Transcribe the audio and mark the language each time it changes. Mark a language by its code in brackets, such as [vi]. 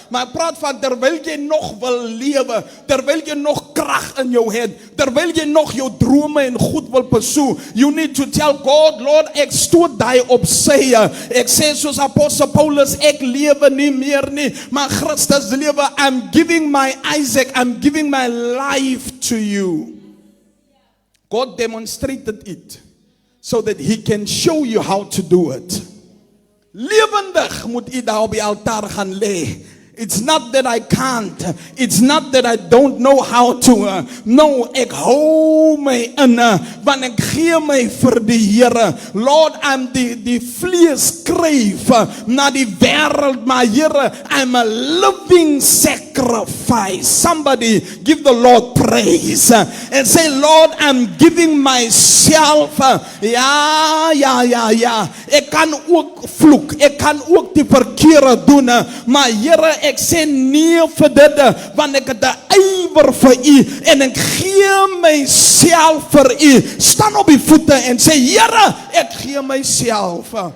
[af] Maar ek praat van terwyl jy nog wil lewe, terwyl jy nog krag in jou het, terwyl jy nog jou drome en goed wil pursue, [en] you need to tell God, Lord, [af] ek stoot daai op sy. Ek sê soos apostel Paulus, ek lewe nie meer nie, maar Christus lewe. [en] I'm giving my Isaac, I'm giving my life to you. God demonstrated it so that he can show you how to do it. [af] Lewendig moet u daar op die altaar gaan lê. [en] It's not that I can't. It's not that I don't know how to. [af] No, ek hou my in. Want ek gee my vir die Here. Lord, I'm die vlees skryf na die wêreld, maar Here, [en] I'm a living sacrifice. Somebody give the Lord praise and say, Lord, I'm giving myself. [af] Ja. Ek kan ook vloek. Ek kan ook die verkeerde doen, maar Here, ek sê nee vir dit, want ek het 'n ywer vir u en ek gee myself vir u. Staan op die voete en sê, Here, ek gee myself.